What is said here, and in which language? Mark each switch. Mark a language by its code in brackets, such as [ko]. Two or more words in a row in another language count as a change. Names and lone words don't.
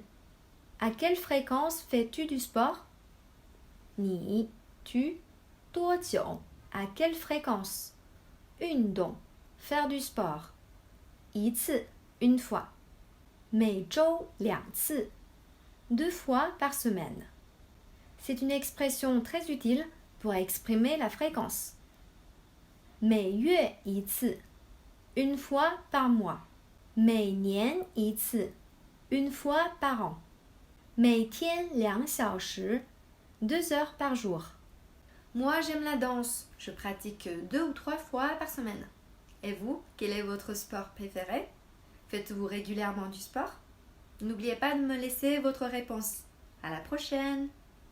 [fr] À quelle fréquence fais-tu du sport? Ni, tu, duojiu, à quelle fréquence? Yundong, faire du sport. [zh] 一次, [fr] une fois. [zh] 每周2次, [fr] 2 fois par semaine. C'est une expression très utile pour exprimer la fréquence. [zh] 每月一次, [fr] une fois par mois. [zh] 每年一次, [fr] une fois par an. [zh] 每天2小时, [fr] 2 heures par jour. Moi, j'aime la danse. Je pratique 2 ou 3 fois par semaine. Et vous, quel est votre sport préféré? Faites-vous régulièrement du sport? N'oubliez pas de me laisser votre réponse. À la prochaine!